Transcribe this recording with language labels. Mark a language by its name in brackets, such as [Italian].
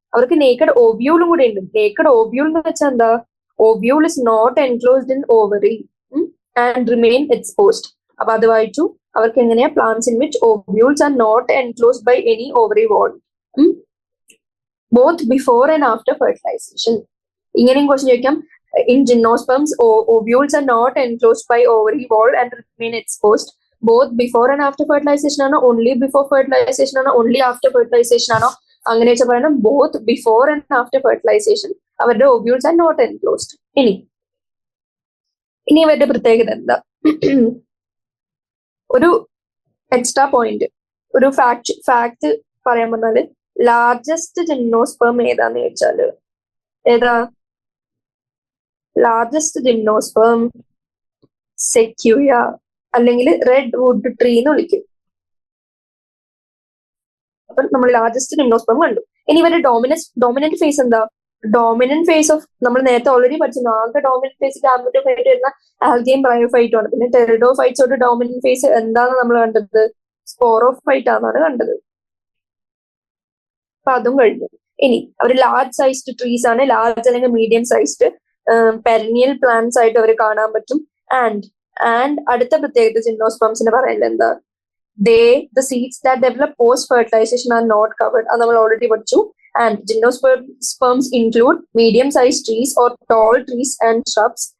[Malayalam] അവർക്ക് നേക്കഡ് ഓവ്യൂളും കൂടെ ഉണ്ട്. നേക്കഡ് ഓവ്യൂൾ എന്ന് വെച്ചാൽ എന്താ? [English] Ovule is not enclosed in ovary and remain exposed. [Malayalam] അപ്പൊ അത് വായിച്ചു. അവർക്ക് എങ്ങനെയാ? [English] Plants in which ovules are not enclosed by any ovary wall, both before and after fertilization. [Malayalam] ഇങ്ങനെയും ക്വസ്റ്റ്യൻ ചോദിക്കാം. [English] In gymnosperms, ovules are not enclosed by ovary wall and remain exposed. Both before and after fertilization ആണോ? Only before fertilization ആണോ? Only after fertilization ആണോ? [Malayalam] അങ്ങനെ വെച്ചാൽ പറയണം [English] both before and after fertilization അവരുടെ ovules are not enclosed. [Malayalam] ഇനി ഇവരുടെ പ്രത്യേകത എന്താ? ഒരു എക്സ്ട്രാ പോയിന്റ്, ഒരു ഫാക്ട് പറയാൻ പറഞ്ഞാല് ലാർജസ്റ്റ് ജിംനോസ്പേം ഏതാന്ന് ചോദിച്ചാല് ഏതാ? ലാർജസ്റ്റ് ജിംനോസ്പേം സെക്യൂയ അല്ലെങ്കിൽ റെഡ് വുഡ് ട്രീ എന്ന് വിളിക്കും. അപ്പൊ നമ്മൾ ലാർജസ്റ്റ് ജിംനോസ്പേം കണ്ടു. ഇനി ഇവരുടെ ഡോമിനന്റ് ഫേസ് എന്താ? ഡോമിനന്റ് ഫേസ് ഓഫ് നമ്മൾ നേരത്തെ ഓൾറെഡി പഠിച്ചു. ആകെ ഡോമിനന്റ് ഫേസ് ഗാമറ്റോഫൈറ്റ് വരുന്ന ആൽഗെയും ബ്രയോഫൈറ്റും ആണ്. പിന്നെ ടെറിഡോഫൈറ്റ്സോട് ഡോമിനന്റ് ഫേസ് എന്താണെന്ന് നമ്മൾ കണ്ടത്? സ്പോറോഫൈറ്റ് ആണെന്നാണ് കണ്ടത്. അപ്പൊ അതും കഴിഞ്ഞു. ഇനി അവർ ലാർജ് സൈസ്ഡ് ട്രീസ് ആണ്. ലാർജ് അല്ലെങ്കിൽ മീഡിയം സൈസ്ഡ് പെരനിയൽ പ്ലാന്റ്സ് ആയിട്ട് അവർ കാണാൻ പറ്റും. ആൻഡ് അടുത്ത പ്രത്യേകത ജിംനോസ്പേംസിന് പറയുന്നത് എന്താ? [English] the seeds that develop post fertilization are not covered. [Malayalam] അത് നമ്മൾ ഓൾറെഡി പഠിച്ചു. [English] And gymnosperms include medium sized trees or tall trees and shrubs.